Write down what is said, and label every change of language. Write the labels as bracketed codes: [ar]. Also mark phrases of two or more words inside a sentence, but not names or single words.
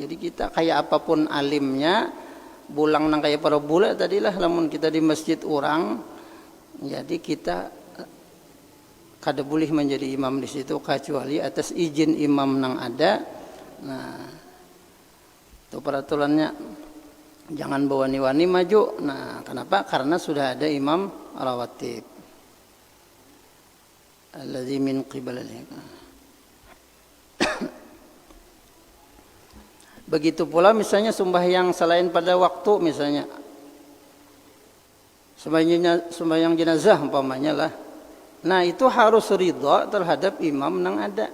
[bjn] Jadi kita kayak apapun alimnya, bulang nang kayak para bula tadilah lamun kita di masjid orang, jadi kita kada boleh menjadi imam di situ kecuali atas izin imam nang ada. Nah, itu peraturannya, jangan bawani-wani maju. Nah, kenapa? Karena sudah ada imam rawatib [ar] الذي من قبله. [bjn] Begitu pula misalnya sembahyang selain pada waktu, misalnya sembahyang jenazah umpamanya lah. Nah, itu harus ridha terhadap imam nang ada.